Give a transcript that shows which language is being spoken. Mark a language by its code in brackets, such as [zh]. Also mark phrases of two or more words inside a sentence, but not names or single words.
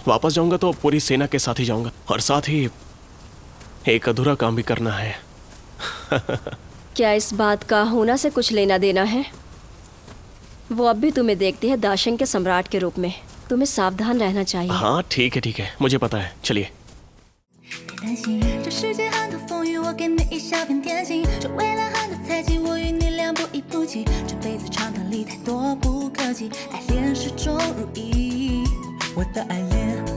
[hi] वापस जाऊंगा तो पूरी सेना के साथ ही जाऊंगा, और साथ ही एक अधूरा काम भी करना है। क्या इस बात का होना से कुछ लेना देना है? वो अब भी तुम्हें देखती है दाशंग के सम्राट के रूप में। तुम्हें सावधान रहना चाहिए। हाँ ठीक है, मुझे पता है। चलिए। [zh] 担心这世界很多风雨，我给你一小片天晴。这蔚蓝很多猜忌，我与你俩不离不弃。这辈子长短里太多不可及，爱恋始终如一。我的爱恋